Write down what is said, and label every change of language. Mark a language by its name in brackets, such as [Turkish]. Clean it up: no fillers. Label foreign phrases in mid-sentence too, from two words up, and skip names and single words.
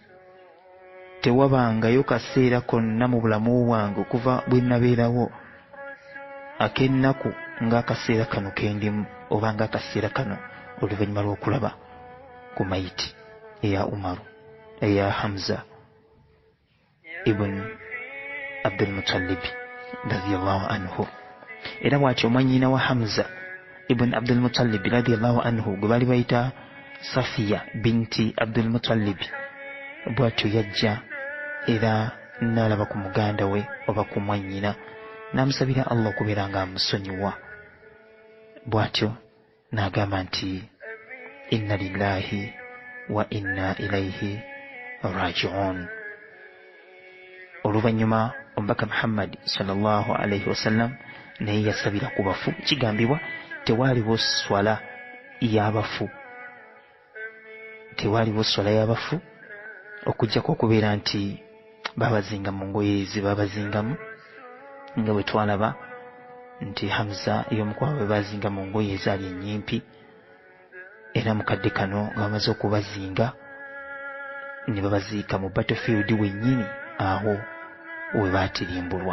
[Ganda] tewabangayo kaseera konna mu bulamu bwange okuva bwe nabeerawo ak'ennaku ng'akaseera kano kendimu, oba ng'akaseera kano oluvannyuma lw'okulaba ku mayiti eya Umaru eya Hamza ibn Abdul Muttalib [Arabic] رضي الله عنه. [Ganda] Era bw'atyo mwannyina wa Hamza ibn Abdul Muttalib [Arabic] رضي الله عنه [Ganda] gwe baali bayita Safiya binti Abdul Muttalib, bw'atyo yajja era n'alaba ku muganda we oba ku mwannyina n'amusabira Allah okubeera nga amusonyiwa. Bw'atyo n'agamba nti [Arabic] إنا لله وإنا إليه راجعون. [Ganda] Oluvannyuma Omubaka Muhammad [Arabic] صلى الله عليه وسلم [Ganda] naye yasabira ku bafu. Kigambibwa tewaaliwo swala y'abafu, tewaaliwo swala y'abafu okuggyako okubeera nti babazinga mu ngoye ze babazingamu, nga bwe twalaba nti Hamza y'omukwawe bazinga mu ngoye ezaali ennyimpi, era mukadde kano nga bamaze okubazinga ne babaziika mu battlefield wennyini awo we baatirimbulwa.